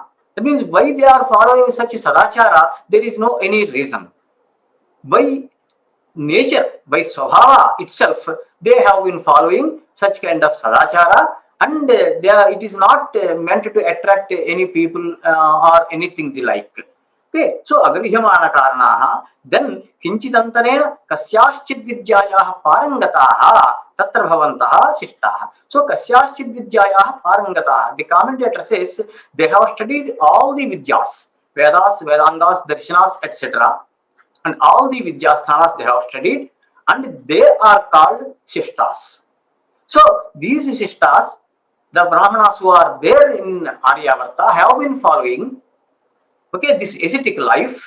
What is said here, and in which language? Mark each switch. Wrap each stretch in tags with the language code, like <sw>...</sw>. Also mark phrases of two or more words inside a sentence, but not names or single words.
<en>That means why they are following such sadachara, there is no any reason. By nature, by Swabhava itself, they have been following such kind of sadachara, and it is not meant to attract any people or anything the like. Okay, so</en> <sa>अगृह्यमाण कारणः, then किंचिदन्तरेण कस्याश्चिद् विद्यायाः पारंगताः तत्र भवन्तः शिष्टाः. So कस्याश्चिद् विद्यायाः पारंगताः.</sa> <en>The commentator says they have studied all the Vidyas, Vedas, Vedangas, Darshanas, etc. And all the Vidyasthanas they have studied, and they are called Shishtas. So these Shishtas, the Brahmanas who are there in Aryavarta, have been following this ascetic life.</en>